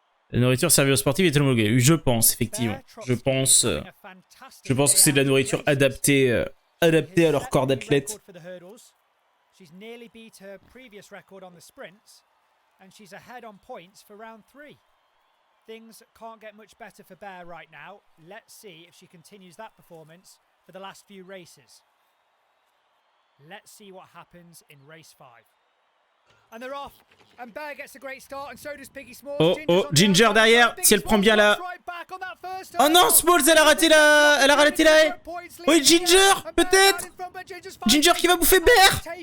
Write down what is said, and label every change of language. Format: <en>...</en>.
<fr>La nourriture servie aux sportifs est homologuée. Je pense, effectivement. Je pense que c'est de la nourriture adaptée à leur corps d'athlète.</fr> <en>She's nearly beat her previous record on the sprints, and she's ahead on points for round 3. Things can't get much better for Bear right now. Let's see if she continues that performance for the last few races. Let's see what happens in race 5. And they're off. And Bear gets a great start, and so does Piggy Smalls.</en> <fr>Oh, Ginger derrière, si elle prend bien la... Oh non, Smalls, elle a raté la haie. Oui, Ginger, peut-être. Ginger qui va bouffer Bear.</fr>